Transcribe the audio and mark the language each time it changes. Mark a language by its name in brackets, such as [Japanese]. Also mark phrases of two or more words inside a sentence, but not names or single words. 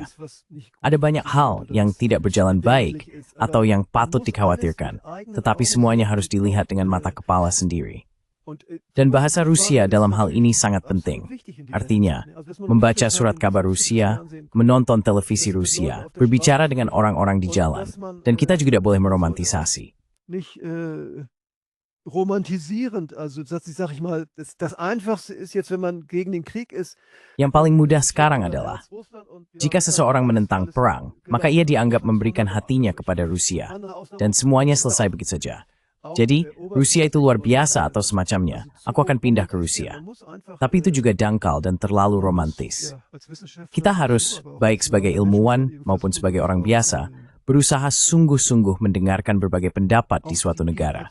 [Indonesian] Ada banyak hal yang tidak berjalan baik atau yang patut dikhawatirkan, tetapi semuanya harus dilihat dengan mata kepala sendiri. Dan bahasa Rusia dalam hal ini sangat penting. Artinya, membaca surat kabar Rusia, menonton televisi Rusia, berbicara dengan orang-orang di jalan, dan kita juga tidak boleh meromantisasi. [German] romantisierend, also sag ich mal, das Einfachste ist jetzt, wenn man gegen den Krieg ist. [Indonesian] Yang paling mudah sekarang adalah, jika seseorang menentang perang, maka ia dianggap memberikan hatinya kepada Rusia, dan semuanya selesai begitu saja. Jadi, Rusia itu luar biasa atau semacamnya, aku akan pindah ke Rusia. Tapi itu juga dangkal dan terlalu romantis. Kita harus, baik sebagai ilmuwan maupun sebagai orang biasa, berusaha sungguh-sungguh mendengarkan berbagai pendapat di suatu negara.